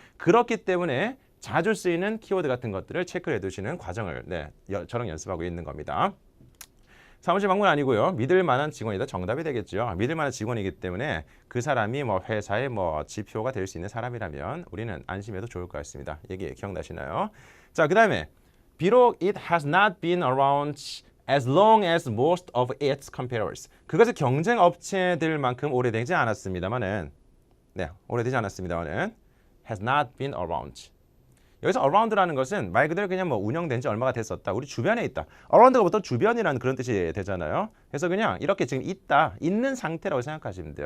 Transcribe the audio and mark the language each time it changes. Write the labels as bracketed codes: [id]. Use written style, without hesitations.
[ko] 그렇기 때문에 자주 쓰이는 키워드 같은 것들을 체크를 해두시는 과정을 네, 저랑 연습하고 있는 겁니다. 사무실 방문 아니고요. 믿을 만한 직원이다. 정답이 되겠죠. 믿을 만한 직원이기 때문에 그 사람이 뭐 회사의 뭐 지표가 될 수 있는 사람이라면 우리는 안심해도 좋을 것 같습니다. 얘기 기억나시나요? 자, 그 다음에 비록 [en] it has not been around as long as most of its competitors. [ko] 그것은 경쟁 업체들만큼 오래되지 않았습니다만은 오래되지 않았습니다만은 [en] has not been around. [ko] 여기서 around라는 것은 말 그대로 그냥 뭐 운영된 지 얼마가 됐었다. 우리 주변에 있다. around가 보통 주변이라는 그런 뜻이 되잖아요. 그래서 그냥 이렇게 지금 있는 상태라고 생각하시면 돼요.